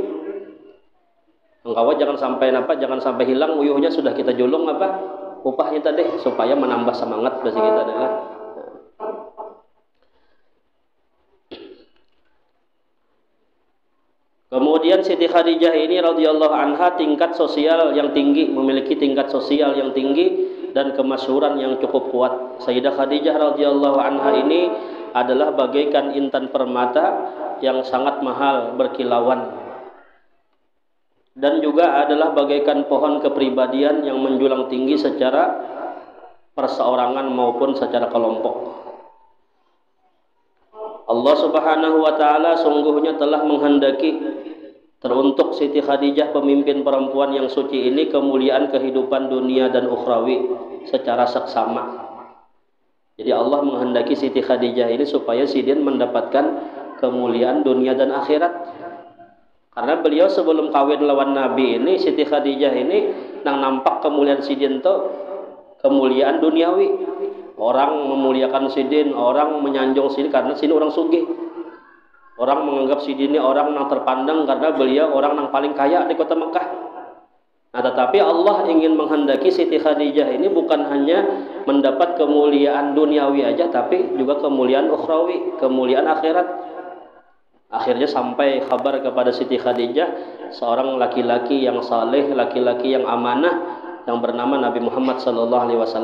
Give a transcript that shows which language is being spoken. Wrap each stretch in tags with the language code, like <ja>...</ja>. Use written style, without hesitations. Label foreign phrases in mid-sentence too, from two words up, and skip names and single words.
<id>Engkau jangan sampai hilang uyuhnya sudah kita julung upahnya tadi supaya menambah semangat bagi kita adalah. Kemudian Siti Khadijah ini</id> <ar>radhiyallahu anha</ar> <id>tingkat sosial yang tinggi, memiliki tingkat sosial yang tinggi dan kemasyhuran yang cukup kuat. Sayyidah Khadijah</id> <ar>radhiyallahu anha</ar> <id>ini adalah bagaikan intan permata yang sangat mahal berkilauan, dan juga adalah bagaikan pohon kepribadian yang menjulang tinggi secara perseorangan maupun secara kelompok. Allah</id> <ar>Subhanahu wa taala</ar> <id>sungguhnya telah menghendaki teruntuk Siti Khadijah pemimpin perempuan yang suci ini kemuliaan kehidupan dunia dan ukhrawi secara seksama. Jadi Allah menghendaki Siti Khadijah ini supaya sidin mendapatkan kemuliaan dunia dan akhirat. Karena beliau sebelum kawin lawan Nabi ini, Siti Khadijah ini nang nampak kemuliaan sidin itu kemuliaan duniawi. Orang memuliakan sidin, orang menyanjung sidin karena sidin orang sugih. Orang menganggap sidin ini orang yang terpandang karena beliau orang yang paling kaya di kota Mekah. Nah, tetapi Allah ingin menghendaki Siti Khadijah ini bukan hanya mendapat kemuliaan duniawi aja, tapi juga kemuliaan ukhrawi, kemuliaan akhirat. Akhirnya sampai kabar kepada Siti Khadijah seorang laki-laki yang saleh, laki-laki yang amanah yang bernama Nabi Muhammad SAW.</id>